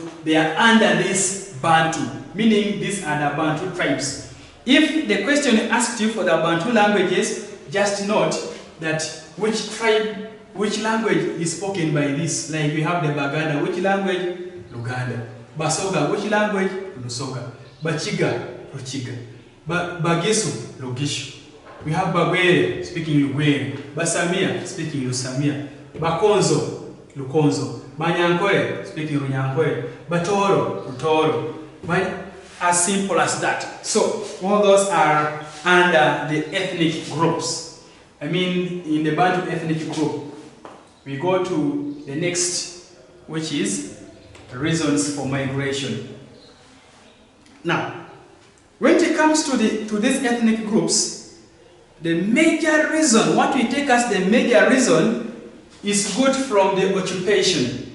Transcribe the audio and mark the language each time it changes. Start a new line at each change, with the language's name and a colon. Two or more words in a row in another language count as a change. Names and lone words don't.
English: They are under this Bantu, meaning these are the Bantu tribes. If the question asked you for the Bantu languages, just note that which tribe, which language is spoken by this. Like we have the Baganda, which language? Luganda. Basoga, which language? Lusoga. Bachiga, Ruchiga. Bagisu, Lugishu. We have Bagwere speaking Lugwere, Basamia speaking Lusamia, Bakonzo, Lukonzo, Banyankore speaking Runyankore, Batoro, Rutoro. As simple as that. So all those are under the ethnic groups. I mean, in the Bantu ethnic group, we go to the next, which is reasons for migration. Now, when it comes to these ethnic groups, the major reason, what we take as the major reason, is good from the occupation.